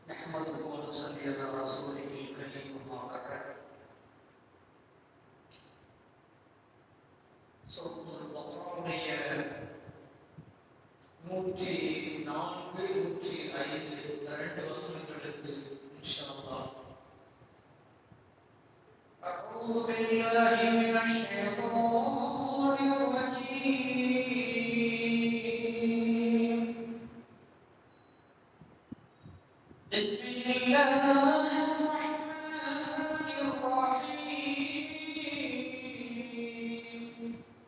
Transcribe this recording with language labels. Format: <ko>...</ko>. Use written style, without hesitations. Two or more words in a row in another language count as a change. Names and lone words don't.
<ar>نحمده ونصلي على رسوله الكريم أما بعد.</ar> <ta>சூரத்துல் பக்ராவுடைய 104, 105 இரண்டு வசனங்களுக்கு</ta> <ar>إن شاء الله. أعوذ بالله من الشيطان الرجيم. بسم الله الرحمن الرحيم.</ar>